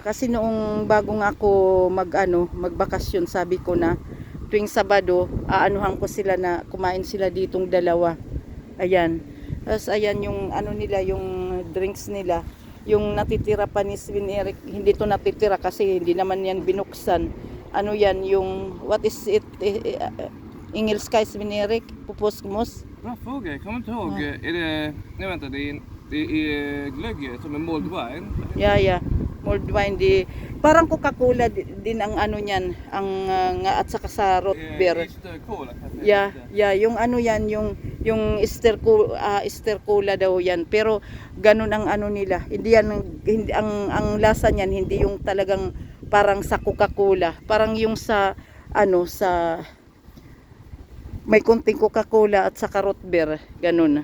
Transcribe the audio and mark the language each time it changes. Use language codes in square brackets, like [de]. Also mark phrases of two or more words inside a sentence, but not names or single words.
[tl] Kasi noong bagong ako magbakasyon, sabi ko na tuwing Sabado, aanuhan ko sila na kumain sila ditong dalawa. Ayan. Tapos ayan yung ano nila, yung drinks nila. Yung natitira pa ni Sveneric, hindi to natitira kasi hindi naman yan binuksan. Ano yan, yung, [en] what is it, [sv] engelska Sveneric, pupusmos? Bra fråga, jag kommer inte ihåg. Är det, nej vänta, det är glögg som är [en] mulled wine. Yeah. Mulled wine, [tl] parang Coca-Cola din ang ano niyan, ang nga at saka sa [en] root beer. [sv] Easter cola kanske. [en] Yeah, [tl] yung ano yan, yung Easter cola daw yan. Pero ganun ang ano nila. Hindi ang lasa niyan hindi yung talagang parang sa Coca-Cola. Parang yung sa may konting Coca-Cola at saka [en] root beer, [tl] ganun.